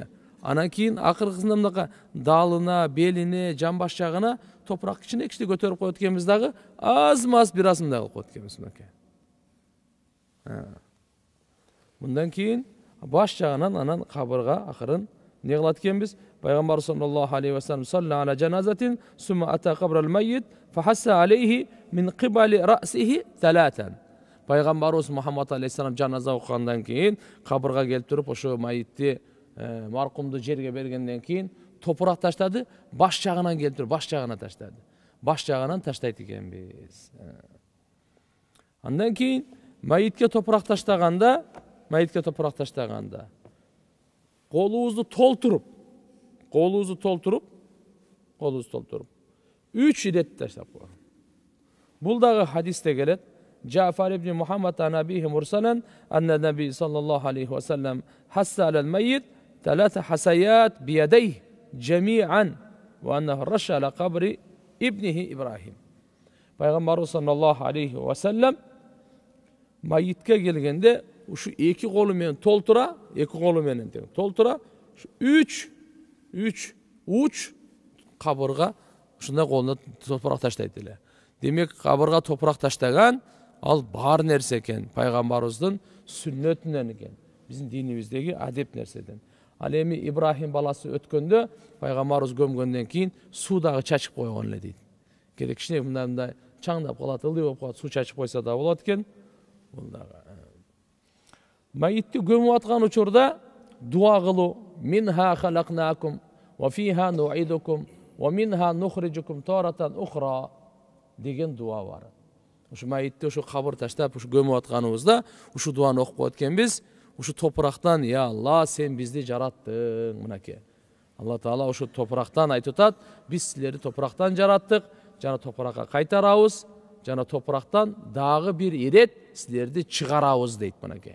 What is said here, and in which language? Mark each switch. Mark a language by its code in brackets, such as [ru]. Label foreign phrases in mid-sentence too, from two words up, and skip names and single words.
[ky] Анан кийин акыркысында мындай далына, белине, жамбаш жагына топурак кичине көтөрүп коет экенбиз дагы, аз-маз бир аз мындай кылып коет экенбиз мынакей. Мындан кийин баш жагынан анан кабырга акырын не кылат экенбиз? [ar] Пайгамбар صلى الله عليه وسلم صلى على جنازة ثم أتى قبر الميت فحثى عليه من قبل رأسه ثلاثا. [ky] Пайгамбарыбыз Мухаммад алейхиссалам жаназа окугандан кийин кабырга келип туруп ошо майытты маркумду жерге бергенден кийин топурак таштады, баш жагынан келип туруп баш жагына таштады. Баш жагынан таштайт экенбиз. Андан кийин майытке топурак таштаганда, колубузду толтуруп 3 ирет таштап койгон. Бул дагы хадисте келет. [ar] جعفر بن محمد عن أبيه مرسلا أن النبي صلى الله عليه وسلم حثى على الميت ثلاث حسيات بيديه جميعا وأنه رش على قبر ابنه إبراهيم. [ky] Пайгамбарыбыз [ar] صلى الله عليه وسلم [ky] майытка келгенде ушу эки колу менен толтура, үч уч кабырга ушундай колуна топурак таштайт эле. Демек кабырга топурак таштаган ал бар нерсе экен, пайгамбарыбыздын сүннөтүнөн экен, биздин динибиздеги адеп нерседен. Ал эми Ибрахим баласы өткөндө пайгамбарыбыз көмгөндөн кийин суу дагы чачып койгон эле дейт. Керек кичине мындай чаңдап калат, ылдый болуп калат, суу чачып койсо да болот экен. Бул дагы майытты көмүп аткан учурда дуа кылуу, [ar] منها خلقناكم وفيها نعيدكم ومنها نخرجكم تارة أخرى [ky] деген дуа бар. Ушу майытты ушу кабыр таштап ушу көмүп атканыбызда ушу дуаны окуп коет экенбиз. Ушу топурактан, я Алла, сен бизди жараттың, мынакей. Алла Таала ушу топурактан айтып атат, биз силерди топурактан жараттык, жана топуракка кайтарабыз, жана топурактан дагы бир ирет силерди чыгарабыз дейт мынакей.